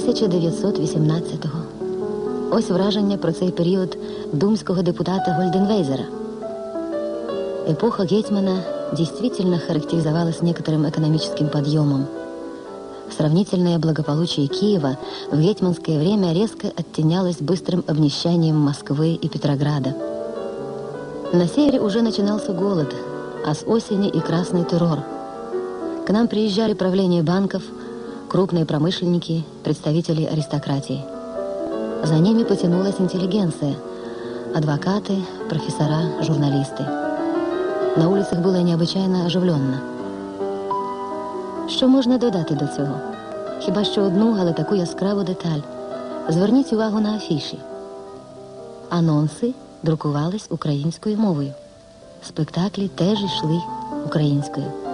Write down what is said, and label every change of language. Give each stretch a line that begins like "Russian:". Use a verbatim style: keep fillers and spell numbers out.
Ukrainian: тисяча дев'ятсот вісімнадцятого. Ось враження про цей період думського депутата Гольденвейзера.
Russian: Эпоха Гетьмана действительно характеризовалась некоторым экономическим подъемом. Сравнительное благополучие Киева в гетьманское время резко оттенялось быстрым обнищанием Москвы и Петрограда. На севере уже начинался голод, а с осени и красный террор. К нам приезжали правление банков, крупные промышленники, представители аристократии. За ними потянулась интеллигенция, адвокаты, профессора, журналисты. На улицах было необычайно оживленно.
Ukrainian: Що можна додати до цього? Хіба що одну, але таку яскраву деталь. Зверніть увагу на афіші. Анонси друкувались українською мовою. Спектаклі теж йшли українською.